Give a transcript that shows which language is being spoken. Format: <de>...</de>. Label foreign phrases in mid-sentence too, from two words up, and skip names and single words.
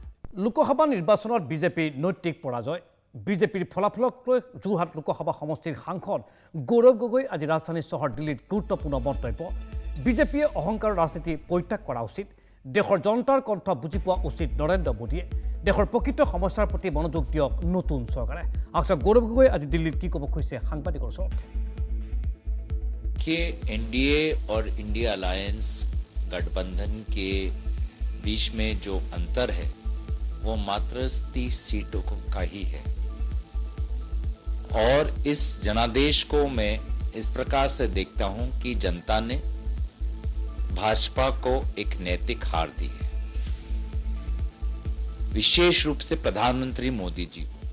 <as>লোকসভা নিৰ্বাচনত বিজেপিৰ নৈতিক পৰাজয় বিজেপিৰ ফলাফলক লৈ যোৰহাট লোকসভা সমষ্টিৰ সাংসদ গৌৰৱ গগৈ আজি ৰাজধানী চহৰ দিল্লীত গুৰুত্বপূৰ্ণ মন্তব্য বিজেপিয়ে অহংকাৰৰ ৰাজনীতি পৰিত্যাগ কৰা উচিত দেশৰ জনতাৰ কণ্ঠ বুজি পোৱা উচিত নৰেন্দ্ৰ মোদীয়ে দেশৰ প্ৰকৃত সমস্যাৰ প্ৰতি মনোযোগ দিয়ক নতুন চৰকাৰে আচ্ছা গৌৰৱ গগৈ আজি দিল্লীত কি ক'ব খুজিছে সাংবাদিকৰ ওচৰত</as> <hi>कि एनडीए और इंडिया अलायंस गठबंधन के बीच में जो अंतर है वो मात्र 30 सीटों का ही है और इस जनादेश को मैं इस प्रकार से देखता हूं कि जनता ने भाजपा को एक नैतिक हार दी है विशेष रूप से प्रधानमंत्री मोदी जी</hi>